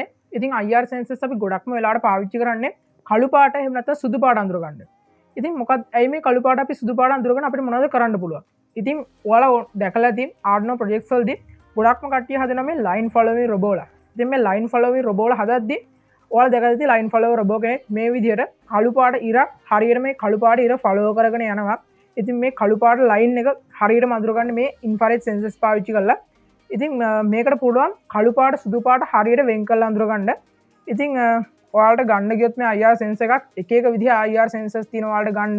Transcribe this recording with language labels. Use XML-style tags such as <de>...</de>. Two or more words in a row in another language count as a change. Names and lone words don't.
<si>ඉතින්</si> <en>IR sensors</en> <si>අපි ගොඩක්ම වෙලාවට පාවිච්චි කරන්නේ කළු පාට එහෙම නැත්නම් සුදු පාට අඳුර ගන්න. ඉතින් මොකක්ද ඇයි මේ කළු පාට අපි සුදු පාට අඳුරගෙන අපිට මොනවද කරන්න පුළුවන්? ඉතින් ඔයාලා දැකලා තියෙන</si> <en>Arduino projects</en> <si>වලදී ගොඩක්ම කට්ටිය හදන මේ</si> <en>line following robot</en> <si>ලා. ඉතින් මේ</si> <en>line following robot</en> <si>ලා හදද්දී ඔයාලා දැකලා තියෙන</si> <en>line following robot</en> <si>කෙනෙක් මේ විදිහට කළු පාට ඉරක් හරියට මේ කළු පාට ඉර follow කරගෙන යනවා. ඉතින් මේ කළු පාට line එක හරියටම අඳුර ගන්න මේ</si> <en>infrared sensors</en> <si>පාවිච්චි කරලා ඉතින් මේකට පුළුවන් කළු පාට සුදු පාට හරියට වෙන් කරලා අඳුර ගන්න. ඉතින් ඔයාලට ගන්න ගියොත් මේ</si> <en>IR sensor</en> <si>එකක් එක එක විදිහ</si> <en>IR sensors</en> <si>තියෙනවා ඔයාලට ගන්න.</si>